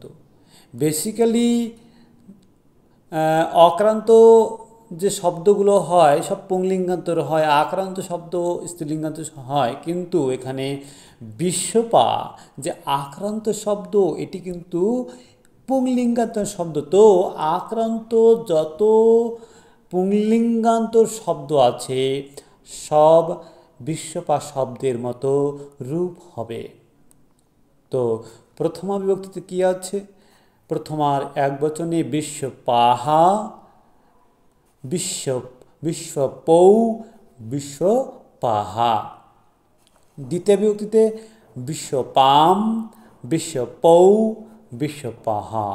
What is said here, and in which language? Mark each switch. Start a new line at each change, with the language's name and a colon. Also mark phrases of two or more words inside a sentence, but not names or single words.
Bangla: বেসিক্যালি অক্রান্ত যে শব্দগুলো হয় সব পুংলিঙ্গান্তর হয়, আক্রান্ত শব্দ স্ত্রীলিঙ্গান্ত হয়, কিন্তু এখানে বিশ্বপা যে আক্রান্ত শব্দ এটি কিন্তু পুংলিঙ্গান্তর শব্দ। তো আক্রান্ত যত পুংলিঙ্গান্তর শব্দ আছে সব বিশ্বপা শব্দের মতো রূপ হবে। তো প্রথমা বিভক্তিতে কী আছে? প্রথমার একবচনে
Sanskrit: বিশ্বপাহা, বিশ্বপৌ, বিশ্বপাহা।
Bangla: দ্বিতীয় বিভক্তিতে
Sanskrit: বিশ্বপাম, বিশ্বপৌ, বিশ্বপাহা।